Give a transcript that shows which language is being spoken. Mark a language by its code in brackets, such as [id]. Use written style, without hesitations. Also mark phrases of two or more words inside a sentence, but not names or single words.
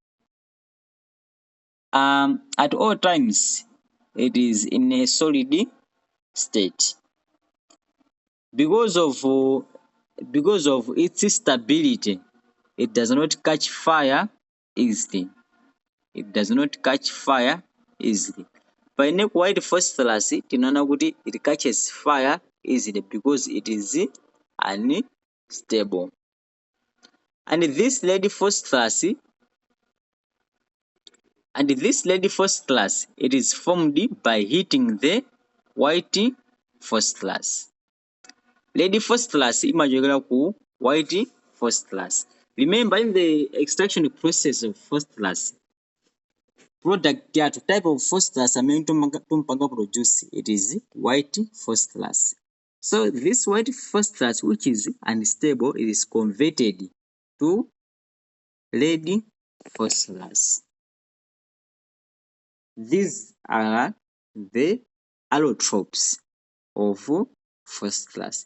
[en] At all times, it is in a solid state. Because of its stability, it does not catch fire easily. Paine white phosphorus [ny] tinaona kuti [en] it catches fire easily because it is unstable. And this red phosphorus, it is formed by heating the white phosphorus. Red phosphorus [ny] imachokera ku [en] white phosphorus. Remember, in the extraction process of phosphorus, product yathu type of phosphorus [ny] amene tumpanga [en] produce, it is white phosphorus. So this white phosphorus, which is unstable, it is converted to red phosphorus. These are the allotropes of phosphorus.